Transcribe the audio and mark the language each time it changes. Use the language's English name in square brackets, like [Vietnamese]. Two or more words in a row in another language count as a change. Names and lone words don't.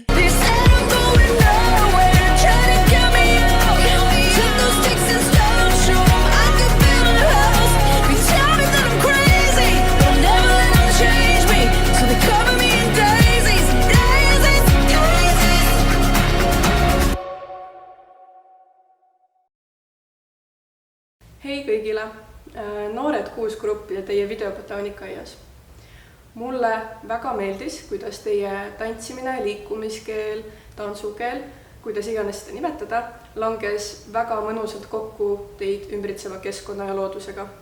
[English] They said I'm going nowhere, try to get me out. Took those sticks and stones, showed them I could build a house. They tell me that I'm crazy, but I'll never let them change me. So they cover me in daisies, daisies, daisies. [Estonian] Hei kõigile, Noored 6 grupp ja teie videobotaanikaaias. Mulle väga meeldis, kuidas teie tantsimine, liikumiskeel, tantsukeel, kuidas iganes seda nimetada, langes väga mõnusalt kokku teid ümbritseva keskkonna ja loodusega.